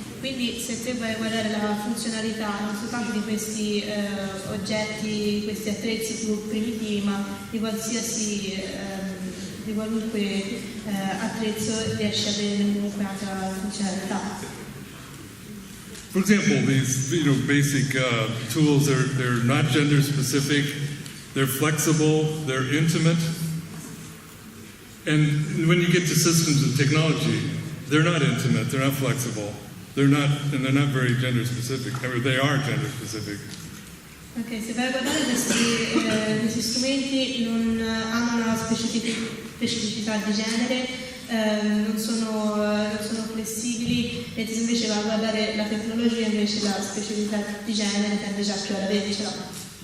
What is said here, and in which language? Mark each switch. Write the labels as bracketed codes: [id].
[it] Quindi se te vai a guardare la funzionalità non soltanto di questi oggetti, questi attrezzi più primitivi, ma di qualunque attrezzo riesce ad avere comunque anche la funzionalità. [en] For example, these basic tools, they're not gender specific, they're flexible, they're intimate, and when you get to systems of technology, they're not intimate, they're not flexible. They're not very gender specific. I mean, they are gender specific. [it] Ok, se vai a guardare questi strumenti non hanno una specificità di genere, non sono flessibili, e se invece vai a guardare la tecnologia, invece la specificità di genere tende già più ad avercela.